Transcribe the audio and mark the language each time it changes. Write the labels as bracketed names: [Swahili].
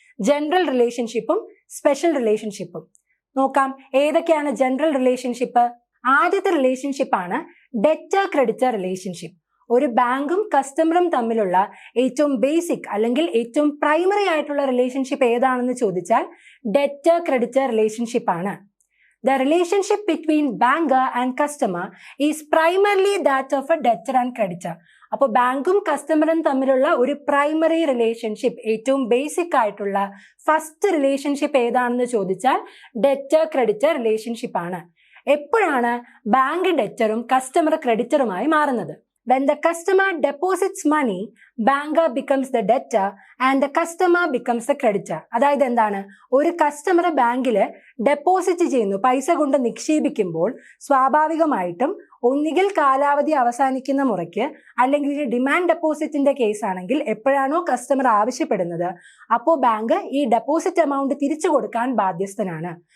[Malayalam] General റിലേഷൻഷിപ്പും special റിലേഷൻഷിപ്പും. നോക്കാം ഏതൊക്കെയാണ് general relationship. ആദ്യത്തെ റിലേഷൻഷിപ്പാണ് ഡെറ്റർ ക്രെഡിറ്റർ റിലേഷൻഷിപ്പ്. ഒരു ബാങ്കും കസ്റ്റമറും തമ്മിലുള്ള ഏറ്റവും ബേസിക് അല്ലെങ്കിൽ ഏറ്റവും പ്രൈമറി ആയിട്ടുള്ള റിലേഷൻഷിപ്പ് ഏതാണെന്ന് ചോദിച്ചാൽ ഡെറ്റർ ക്രെഡിറ്റർ റിലേഷൻഷിപ്പ് ആണ്. [English] The relationship between banker and customer is primarily that of a debtor and creditor. [Malayalam] അപ്പോൾ ബാങ്കും കസ്റ്റമറും തമ്മിലുള്ള ഒരു പ്രൈമറി റിലേഷൻഷിപ്പ്, ഏറ്റവും ബേസിക് ആയിട്ടുള്ള ഫസ്റ്റ് റിലേഷൻഷിപ്പ് ഏതാണെന്ന് ചോദിച്ചാൽ ഡെറ്റർ ക്രെഡിറ്റർ റിലേഷൻഷിപ്പ് ആണ്. എപ്പോഴാണ് ബാങ്ക് ഡെറ്ററും കസ്റ്റമർ ക്രെഡിറ്ററുമായി മാറുന്നത്? [English] When the customer deposits money, banker becomes the debtor and the customer becomes the creditor. [Malayalam] അതായത് എന്താണ്, ഒരു കസ്റ്റമർ ബാങ്കിൽ ഡെപ്പോസിറ്റ് ചെയ്യുന്നു, പൈസ കൊണ്ട് നിക്ഷേപിക്കുമ്പോൾ സ്വാഭാവികമായിട്ടും ഒന്നുകിൽ കാലാവധി അവസാനിക്കുന്ന മുറയ്ക്ക്, അല്ലെങ്കിൽ ഡിമാൻഡ് ഡെപ്പോസിറ്റിന്റെ കേസ് ആണെങ്കിൽ എപ്പോഴാണോ കസ്റ്റമർ ആവശ്യപ്പെടുന്നത് അപ്പോൾ ബാങ്ക് ഈ ഡെപ്പോസിറ്റ് എമൗണ്ട് തിരിച്ചു കൊടുക്കാൻ ബാധ്യസ്ഥനാണ്.